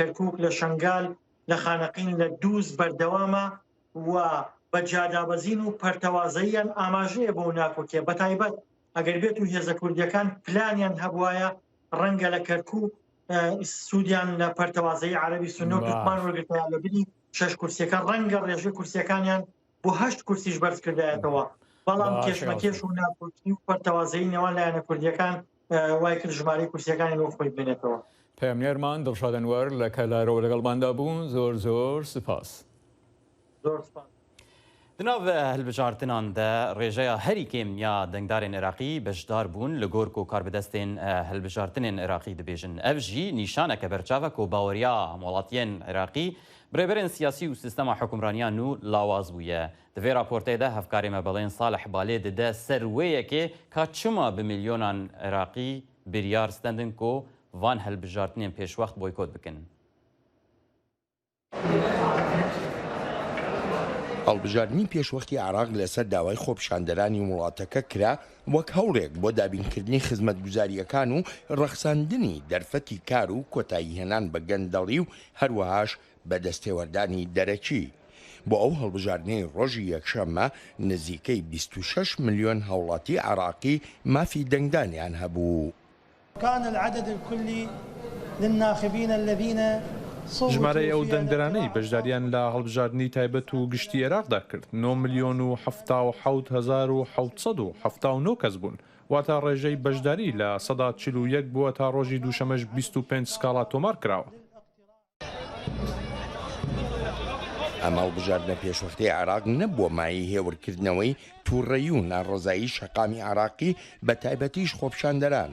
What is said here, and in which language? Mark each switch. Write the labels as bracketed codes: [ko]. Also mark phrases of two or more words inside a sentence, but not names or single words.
[ckb] کەرکووک لە شنگال لە خانەقین لە دووس بەردەوامە و بە جادابەزین و پەرتەوازەیان ئاماژەیە بۆ ناکۆکێ بەتایبەت ئەگەر بێت و هێزە کوردیەکان پلانیان هەبوایە ڕەنگە لە کەرکووک سوودیان لە پەرتەوازەی عەرەبی سونە و توکمان وەرگرتیان لە بری 6 کورسیەکان ڕەنگە ڕێژەی کورسیەکانیان بۆ 8 کورسیش بەرز کردایەتەوە بەڵام کێشمەکێش و ناکۆکی و پەرتەوازەی نێوان لایەنە کوردیەکان وای کرد ژمارەی کورسیەکانی بۆ خۆی بێنێتەوە. پەیامنێرمان دڵشاد ئەنوەر لە کەلارەوە لەگەڵماندا بوون زۆر زۆر سپاس. زۆر سپاس. [ku] دناو هەلبژاردنان de ڕێژەیە هەری کێم یا دەنگدارên Iraqî bejdar bûn li gor ku karbidestên hilbijartinên Iraqî dibêjin. Ev jî nîşaneke berçavek û baweriya welatiyên Iraqî birêberên siyasî û sistema hukmraniya nû lawaz bûye. Di vê raportê de hevkarê me belên Salih Balê dide ser wêyekê ka çima bi milyonan Iraqî biryar stendin ku van hilbijartinên pêşwext boykot bikin. [ckb] هەڵبژاردننی پێشوەختی عراق لەسەر داوای خۆپیشاندەرانی وڵاتەکە کرا وەک هەوڵێک بۆ دابینکردنی خزمەتگوزاریەکان و ڕەخساندنی دەرفەتی کار و کۆتایی هێنان بە گەندەڵی و هەروەهاش بە دەستێوەردانی دەرەکی. بۆ ئەو هەڵبژاردنەی ڕۆژی یەکشەممە نزیکەی 26 ملیۆن هەوڵاتی عراقی مافی دەنگدانیان هەبوو. [ar] كان العدد الكلي للناخبين الذين [ckb] ژمارەی ئەو دەنگدەرانەی بەشداریان لە هەڵبژاردننی تایبەت و گشتی عێراقدا کرد 9 ملیۆن و 7,779 کەس بوون واتە ڕێژەی بەشداری لە 141 بووە تا ڕۆژی دووشەمەش 25 سکاڵا تۆمار کراوە. ئەمە هەڵبژاردنە پێشوەختی عێراق نەبووە مای هێورکردنەوەی تووڕەیی و ناڕۆزایی شەقامی عێراقی بە تایبەتیش خۆپیشاندەران.